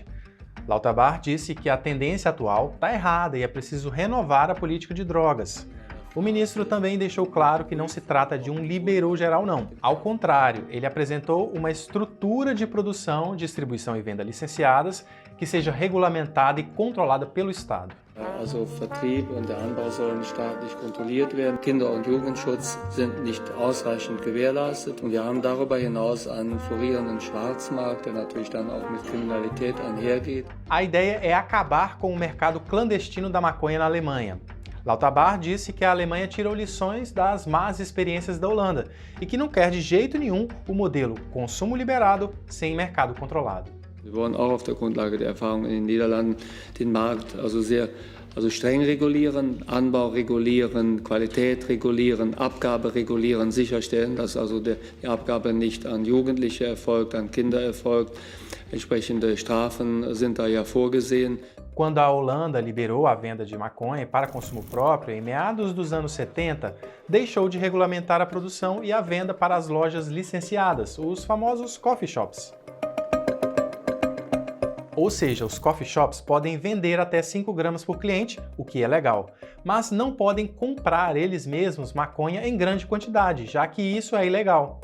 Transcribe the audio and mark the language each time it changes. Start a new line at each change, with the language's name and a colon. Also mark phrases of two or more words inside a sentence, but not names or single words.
Portuguese: Lauterbach disse que a tendência atual está errada e é preciso renovar a política de drogas. O ministro também deixou claro que não se trata de um liberou geral não. Ao contrário, ele apresentou uma estrutura de produção, distribuição e venda licenciadas que seja regulamentada e controlada pelo Estado.
German: Also Vertrieb und der Anbau sollen staatlich kontrolliert werden. Kinder- und Jugendschutz sind nicht ausreichend gewährleistet und wir haben darüber hinaus einen florierenden Schwarzmarkt, der natürlich dann auch mit Kriminalität einhergeht.
Portuguese: A ideia é acabar com o mercado clandestino da maconha na Alemanha. Lauterbach disse que a Alemanha tirou lições das más experiências da Holanda e que não quer de jeito nenhum o modelo consumo liberado sem mercado controlado.
German: Wir wollen auch auf der Grundlage der Erfahrung in den Niederlanden den Markt streng regulieren, Anbau regulieren, Qualität regulieren, Abgabe regulieren, sicherstellen, dass die Abgabe nicht an Jugendliche erfolgt, an Kinder erfolgt. Entsprechende Strafen sind da ja vorgesehen.
Portuguese: Quando a Holanda liberou a venda de maconha para consumo próprio em meados dos anos 70, deixou de regulamentar a produção e a venda para as lojas licenciadas, os famosos
English: coffee shops.
Portuguese: Ou seja, os
English: coffee shops
Portuguese: podem vender até 5 gramas por cliente, o que é legal, mas não podem comprar eles mesmos maconha em grande quantidade, já que isso é ilegal.